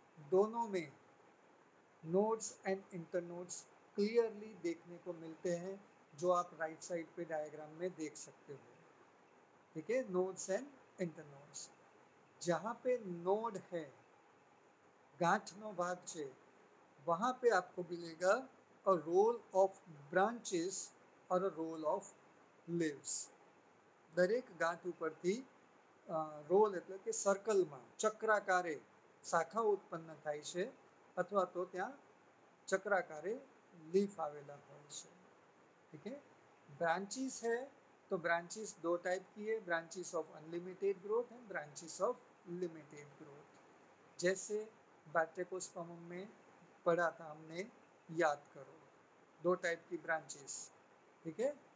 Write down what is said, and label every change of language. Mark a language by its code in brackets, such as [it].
[hi] दोनों में nodes and internodes clearly देखने को मिलते हैं, जो आप राइट साइड पे डायग्राम में देख सकते हो, ठीक है? Nodes and internodes. जहाँ पे नोड है, [gu] गांठनो भाग [hi] है, वहाँ पे आपको मिलेगा [en] A whorl of branches और a whorl of leaves. [gu] दरेक गांठ ઉપરથી રોલ એટલે કે સર્કલમાં ચક્રાકારે શાખા ઉત્પન્ન થાય છે, અથવા તો ત્યાં ચક્રાકારે लीफ आवेला હોય છે, [hi] ठीक है? ब्रांचेस है तो ब्रांचेस दो टाइप की है, [en] Branches of unlimited growth and branches of limited growth. [hi] जैसे बैट्रिकोस्पर्म में पढ़ा था हमने, याद करो, दो टाइप की ब्रांचेस, ठीक है?